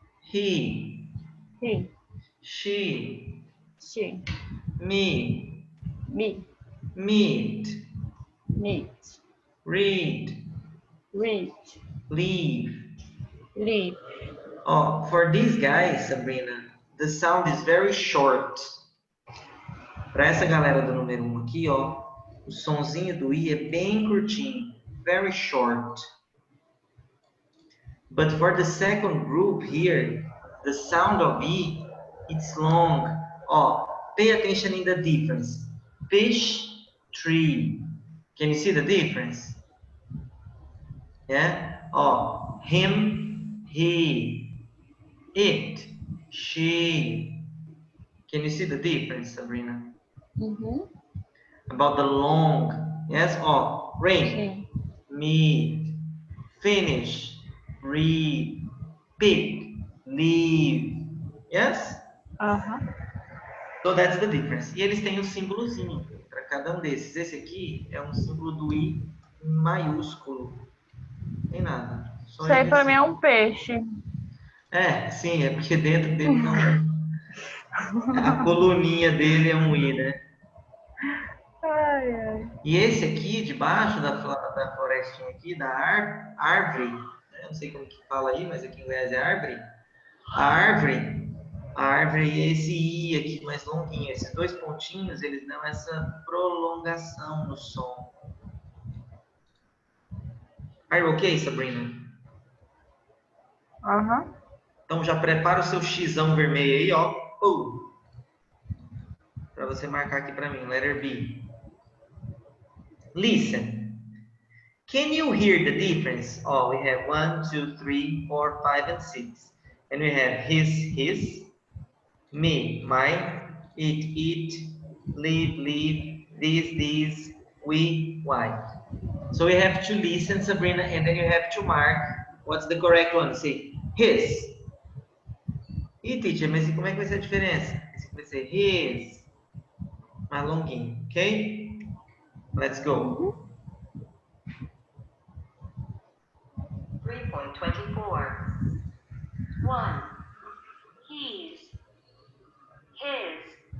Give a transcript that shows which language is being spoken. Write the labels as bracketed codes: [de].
[en] He. She. Me. Meet. Read. Leave. Oh, for these guys, Sabrina, the sound is very short. [pt] Para essa galera do número 1 aqui, ó, o sonzinho do I é bem curtinho, [en] very short. But for the second group here, the sound of I, it's long. Oh, pay attention in the difference. Fish, tree. Can you see the difference? Yeah? Oh, him, he. It, she. Can you see the difference, Sabrina? About the long, yes? Oh, rain, meet, finish, read, pick, leave. Yes? So that's the difference. [pt] E eles têm um símbolozinho para cada um desses. Esse aqui é um símbolo do I maiúsculo. Não tem nada. Só Isso aí ele pra assim. mim é um peixe. É, sim, é porque dentro dele não. A coluninha dele é um I, né? E esse aqui, debaixo da florestinha aqui, da árvore, né? Não sei como que fala aí, mas aqui em Goiás é árvore. A árvore é esse I aqui mais longuinho. Esses 2 pontinhos, eles dão essa prolongação no som. [en] Are you okay, Sabrina? [pt] Então já prepara o seu xizão vermelho aí, ó. Para você marcar aqui para mim, [en] letter B. Listen. Can you hear the difference? Oh, we have 1, 2, 3, 4, 5, and 6. And we have his, me, my, it, live, this, we, why. So we have to listen, Sabrina, and then you have to mark what's the correct one. See, his. [pt] E, teacher, mas como é que vai ser a diferença? Esse aqui vai ser his. Mais longuinho, ok? [en] Let's go. 3.24. 1. He's. His.